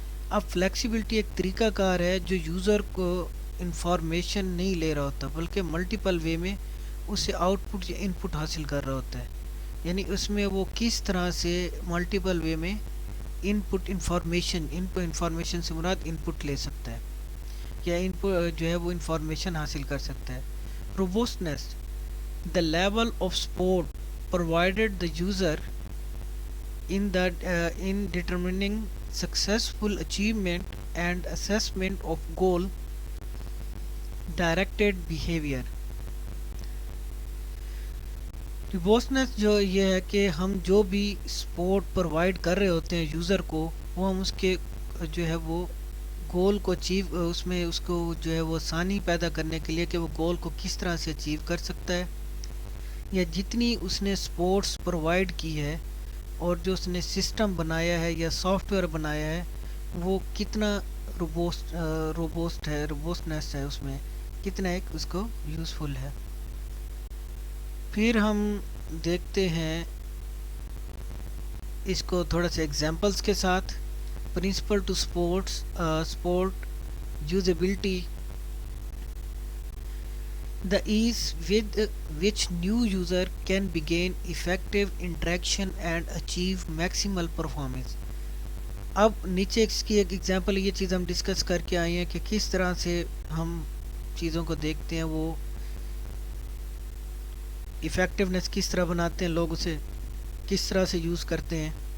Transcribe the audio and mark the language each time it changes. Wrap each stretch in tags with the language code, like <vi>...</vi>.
<ur>اب فلیکسیبلٹی ایک طریقہ کار ہے جو یوزر کو انفارمیشن نہیں لے رہا ہوتا بلکہ ملٹیپل وے میں اسے آؤٹ پٹ یا ان پٹ حاصل کر رہا ہوتا ہے. یعنی اس میں وہ کس طرح سے ملٹیپل وے میں ان پٹ انفارمیشن سے مراد ان پٹ لے سکتا ہے یا ان پٹ جو ہے وہ انفارمیشن حاصل کر سکتا ہے.</ur> <en>Robustness the level of support provided the user in determining successful achievement and assessment of goal directed behavior.</en> <ur>روبوسٹنس جو یہ ہے کہ ہم جو بھی سپورٹ پرووائڈ کر رہے ہوتے ہیں یوزر کو، وہ ہم اس کے جو ہے وہ گول کو اچیو، اس میں اس کو جو ہے وہ آسانی پیدا کرنے کے لیے کہ وہ گول کو کس طرح سے اچیو کر سکتا ہے، یا جتنی اس نے سپورٹس پرووائڈ کی ہے اور جو اس نے سسٹم بنایا ہے یا سافٹ ویئر بنایا ہے وہ کتنا روبوسٹنس ہے، اس میں کتنا ایک اس کو یوزفل ہے. پھر ہم دیکھتے ہیں اس کو تھوڑا سا ایگزامپلس کے ساتھ.</ur> <en>Principle to support usability the ease with which new user can begin effective interaction and achieve maximal performance.</en> <ur>اب نیچے اس کی ایک ایگزامپل، یہ چیز ہم ڈسکس کر کے آئے ہیں کہ کس طرح سے ہم چیزوں کو دیکھتے ہیں، وہ ایفیکٹونیس کس طرح بناتے ہیں، لوگ اسے کس طرح سے یوز کرتے ہیں.</ur>